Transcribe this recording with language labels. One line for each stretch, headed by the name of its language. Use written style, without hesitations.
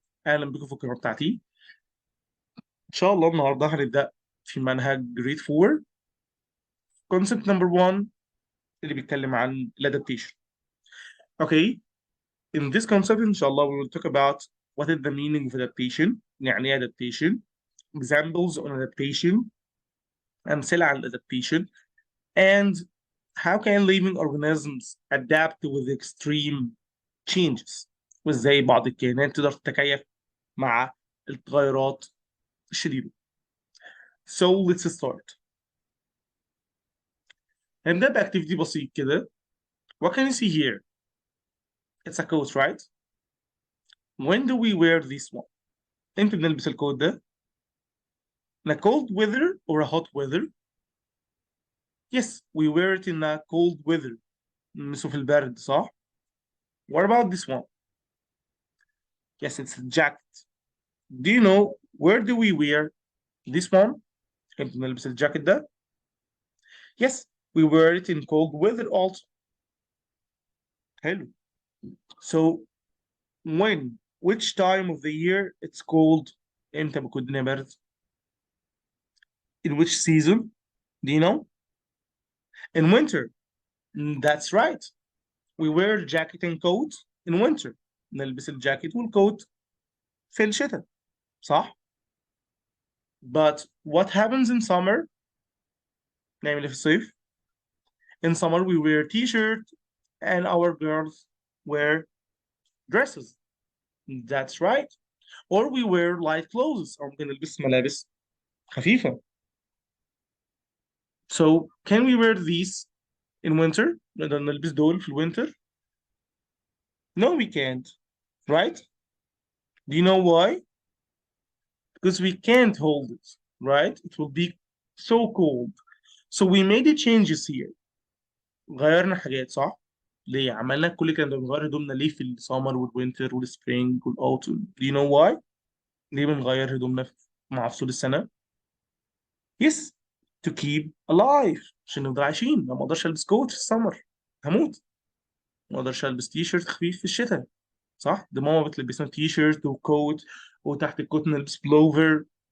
Arabic: أهلا بكم في القناة بتاعتي. إن شاء الله النهاردة هنبدأ في منهج
English: grade 4 concept number 1
Arabic: اللي بيتكلم عن adaptation.
English: Okay. In this concept
Arabic: إن شاء الله
English: we will talk about what is the meaning of adaptation.
Arabic: يعني إيه adaptation.
English: Examples on adaptation.
Arabic: أمثلة عن adaptation.
English: And how can living organisms adapt with extreme changes
Arabic: وازاي بعض الكائنات تقدر تتكيف مع التغيرات الشديدة.
English: So let's start.
Arabic: هنبدأ بأكتيفيتي بسيط كده.
English: What can you see here? It's a coat, right? When do we wear this one?
Arabic: امتى بنلبس الكوت ده؟
English: In a cold weather or a hot weather? Yes, we wear it in a cold weather.
Arabic: نلبسه في البرد صح؟
English: What about this one? Yes, it's a jacket. Do you know where do we wear this one?
Arabic: امتى بنلبس الجاكيت ده؟
English: Yes, we wear it in cold weather also.
Arabic: حلو.
English: So when, which time of the year it's cold?
Arabic: امتى بيكون الدنيا برد؟
English: In which season? Do you know? In winter. That's right. We wear jacket and coat in winter.
Arabic: نلبس الجاكيت والكوت في الشتاء. صح؟
English: But what happens in summer?
Arabic: نعمل ايه في الصيف؟
English: In summer we wear t-shirt and our girls wear dresses. That's right. Or we wear light clothes
Arabic: أو ممكن نلبس ملابس خفيفة.
English: So can we wear these in winter؟
Arabic: نقدر نلبس دول في الوينتر؟
English: No, we can't. Right? Do you know why? Because we can't hold it. Right? It will be so cold. So we made the changes here.
Arabic: غيرنا حاجات صح؟ ليه؟ عملنا كل كده بنغير هدومنا ليه في السمر والوينتر والسبرينج والاوتوم؟
English: Do you know why؟
Arabic: ليه بنغير هدومنا مع فصول السنة؟
English: Yes, to keep alive
Arabic: عشان نفضل عايشين. ما اقدرش البس كوت في السمر هموت. ما اقدرش البس تي شيرت خفيف في الشتاء صح؟ ده ماما بتلبسنا تي شيرت وكوت وتحت الكوت نلبس بلوفر.